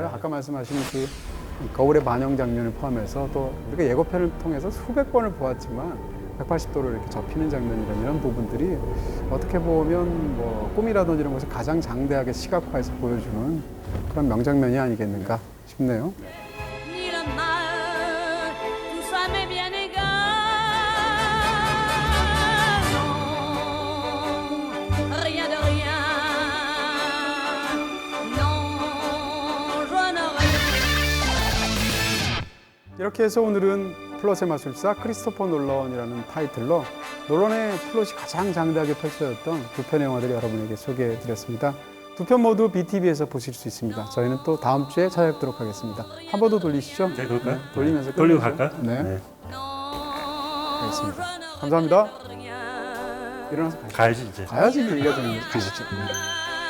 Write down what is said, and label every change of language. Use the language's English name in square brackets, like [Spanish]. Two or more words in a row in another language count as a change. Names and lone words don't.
[Korean] 아까 말씀하신 그 거울의 반영 장면을 포함해서 또 우리가 예고편을 통해서 수백 번을 보았지만 180도로 이렇게 접히는 장면이라는 이런 부분들이 어떻게 보면 뭐 꿈이라든지 이런 것을 가장 장대하게 시각화해서 보여주는 그런 명장면이 아니겠는가 싶네요. [French] ni le mal, tout ça m'est bien égal. Non, rien de rien. Non, je n'aurais [Korean] 이렇게 해서 오늘은 플롯의 마술사 크리스토퍼 놀런이라는 타이틀로 놀런의 플롯이 가장 장대하게 펼쳐졌던 두 편의 영화들을 여러분에게 소개해드렸습니다. 두 편 모두 BTV에서 보실 수 있습니다. 저희는 또 다음 주에 찾아뵙도록 하겠습니다. 한 번 더 돌리시죠. 네, 그럴까요? 돌리면서 돌리고 끝내죠. 갈까요? 네. [French] non, [Korean] 알겠습니다. [French] je n'aurais [Korean] 감사합니다. [French] rien. [Korean] 일어나서 가시죠. 가야지 이제. 가야지 얘기가 되는 거죠. 가시죠.